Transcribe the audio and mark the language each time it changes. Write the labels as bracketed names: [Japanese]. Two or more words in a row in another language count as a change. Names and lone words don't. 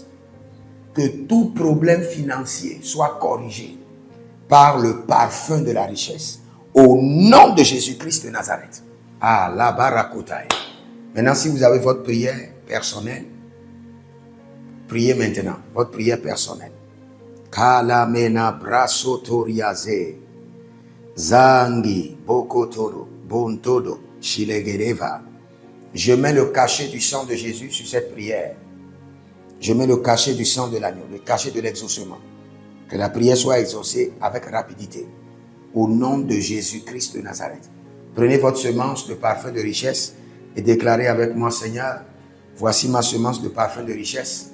[French] Que tout problème financier soit corrigé par le parfum de la richesse. Au nom de Jésus-Christ de Nazareth. Ah, la barakotaï. Maintenant, si vous avez votre prière personnelle, priez maintenant, votre prière personnelle. Kalamena brasotoriaze, zangi, bokotoro, bontodo, shilegereva. Je mets le cachet du sang de Jésus sur cette prière. Je mets le cachet du sang de l'agneau, le cachet de l'exaucement. Que la prière soit exaucée avec rapidité. Au nom de Jésus-Christ de Nazareth. Prenez votre semence de parfum de richesse et déclarez avec moi, Seigneur, voici ma semence de parfum de richesse.